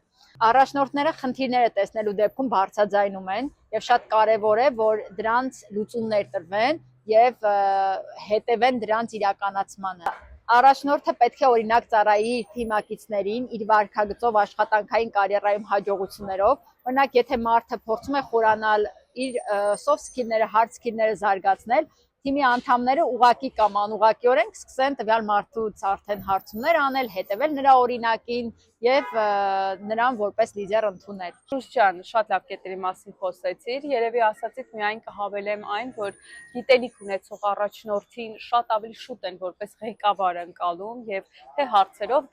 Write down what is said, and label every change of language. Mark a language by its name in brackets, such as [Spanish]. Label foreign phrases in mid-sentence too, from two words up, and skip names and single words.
[Armenian] Առաջնորդները խնդիրները տեսնելու դեպքում բարձրաձայնում են եւ շատ կարեւոր է, որ դրանց լուծումներ տրվեն եւ հետևեն դրանց իրականացմանը։ Առաջնորդը պետք է օրինակ ծառայի իր թիմակիցներին իր վարքագծով աշխատանքային կարիերայում հաջողություններով, օրինակ եթե մարդը փորձում է խորանալ իր [English] soft skill- [Armenian] ները, [English] hard skill- [Armenian] ները զարգացնել, թիմի անդամները ուղղակի կամ անուղղակիորեն կսկսեն տվյալ մարդուց արդեն հարցումներ անել, հետևել նրա օրինակին եւ նրան որպես լիդեր ընդունել։ Շուրջ ջան, շատ լավ կետերի մասին խոսեցիր, երևի ասացիդ միայն կհավելեմ այն, որ գիտելիք ունեցող առաջնորդին շատ ավելի շուտ են որպես ղեկավար ընկալում եւ թե հարցերով